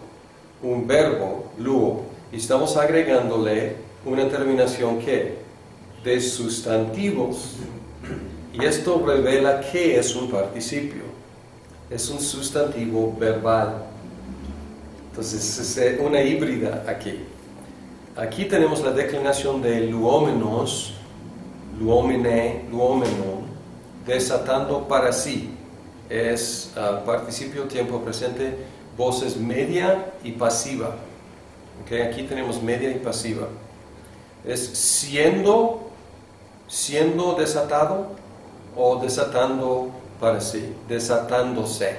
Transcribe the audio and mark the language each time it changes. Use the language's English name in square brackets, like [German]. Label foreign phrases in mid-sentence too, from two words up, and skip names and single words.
[Spanish] Un verbo, luo, y estamos agregándole una terminación que de sustantivos. Y esto revela que es un participio. Es un sustantivo verbal. Entonces es una híbrida aquí. Aquí tenemos la declinación de [Greek] λυόμενος, λυομένη, λυόμενον, [Spanish] desatando para sí. Es participio, tiempo presente, voces media y pasiva. Okay, aquí tenemos media y pasiva. Es siendo desatado o desatando para sí, desatándose.